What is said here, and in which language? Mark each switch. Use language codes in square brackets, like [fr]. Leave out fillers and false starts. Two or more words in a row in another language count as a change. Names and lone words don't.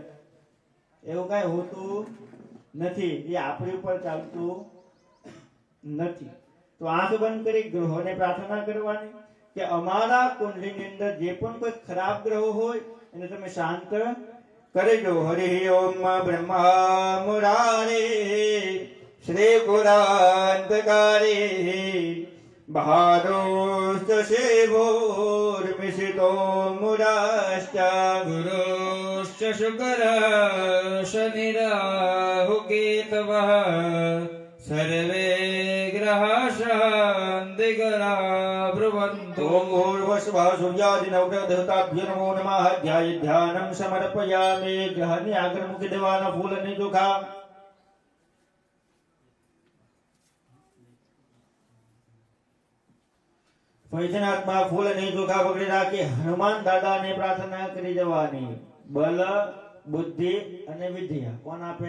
[gu] એવું કાંઈ હોતું નથી. એ આપણી ઉપર ચાલતું નથી. તો આંખ બંધ કરી ગ્રહોને પ્રાર્થના કરવાની કે અમારા કુંડલીની અંદર જે પણ કોઈ ખરાબ ગ્રહો હોય એને તમે શાંત करजो। [sa] हरि ओम ब्रह्मा मुरारे श्री पुरांतकारी बहारोश्च शिवोर्मिषितो मुराश्च गुरुश्च शुकर शनिराहुकेतवः सर्वे ग्रहाः शान्तिकरा ब्रुवन्तु। ओम भूर्भुवस्सुवः सूर्यादिनवग्रहदेवताभ्यो नमो नमः। ध्यानं समर्पयामि। ग्रहानि [gu] આગળ મૂકી દેવાના ફૂલ અને ચોખા। ફરીથી હાથમાં ફૂલ અને ચોખા પકડી રાખી હનુમાન દાદાને પ્રાર્થના કરી જવાની। બલ બુદ્ધિ અને વિદ્યા કોણ આપે?